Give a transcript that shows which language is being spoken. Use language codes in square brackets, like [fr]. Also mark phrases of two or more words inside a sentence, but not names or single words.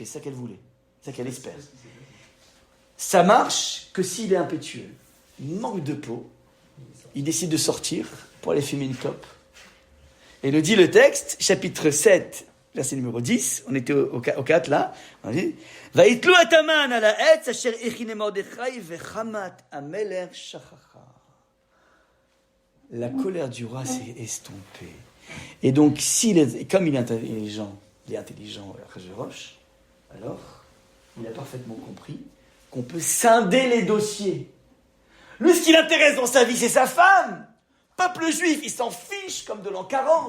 [fr] C'est ça qu'elle voulait. C'est ça qu'elle espère. Ça marche que s'il est impétueux. Il manque de peau. Il décide de sortir pour aller fumer une clope. Et le dit le texte, chapitre 7, verset numéro 10. On était au 4 là. On dit, [he] ויתלו את המן על העץ אשר הכין למרדכי וחמת המלך שככה. [fr] La colère du roi s'est estompée. Et donc, comme il est intelligent, Achashverosh, alors, il a parfaitement compris qu'on peut scinder les dossiers. Lui, ce qui l'intéresse dans sa vie, c'est sa femme. Peuple juif, il s'en fiche comme de l'an 40.